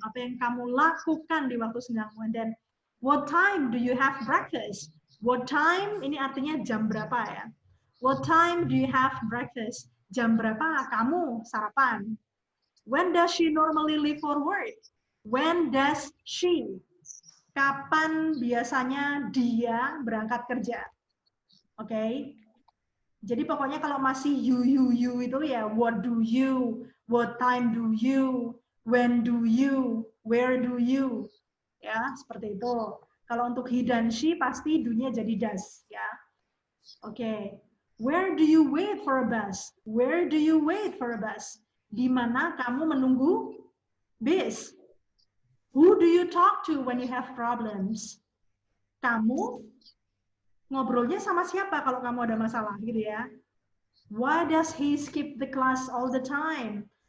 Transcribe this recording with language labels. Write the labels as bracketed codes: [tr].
[id] Apa yang kamu lakukan di waktu senggangmu? [en] And then, what time do you have breakfast? What time [id] ini artinya jam berapa ya. [en] What time do you have breakfast? [id] Jam berapa kamu sarapan? [en] When does she normally leave for work? When does she? [id] Kapan biasanya dia berangkat kerja? Oke. Okay? Jadi pokoknya kalau masih you itu ya [en] what do you, what time do you, when do you, where do you. [id] Ya, seperti itu. Kalau untuk he dan she pasti do-nya jadi does, ya. Oke. Okay. [en] Where do you wait for a bus? Where do you wait for a bus? [id] Di mana kamu menunggu bis? [en] Who do you talk to when you have problems? [id] Kamu ngobrolnya sama siapa kalau kamu ada masalah gitu ya. [en] Why does he skip the class all the time?